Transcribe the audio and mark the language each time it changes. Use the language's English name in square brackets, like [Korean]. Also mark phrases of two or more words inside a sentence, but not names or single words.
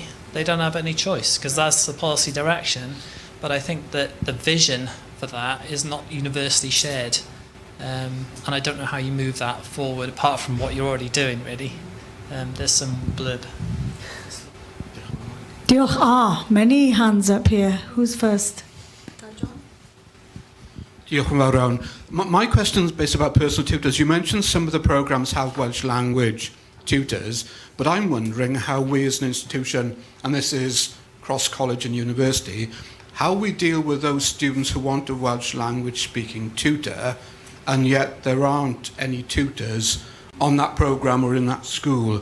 [English] They don't have any choice because that's the policy direction, but I think that the vision for that is not universally shared, and I don't know how you move that forward apart from what you're already doing, really. There's some blurb. Diolch. Many hands up here. Who's first? [Welsh] Diolch yn fawr iawn. [English] My question is based about personal tutors. You mentioned some of the programmes have Welsh language tutors, but I'm wondering how we as an institution, and this is cross college and university, how we deal with those students who want a Welsh language speaking tutor, and yet there aren't any tutors on that programme or in that school.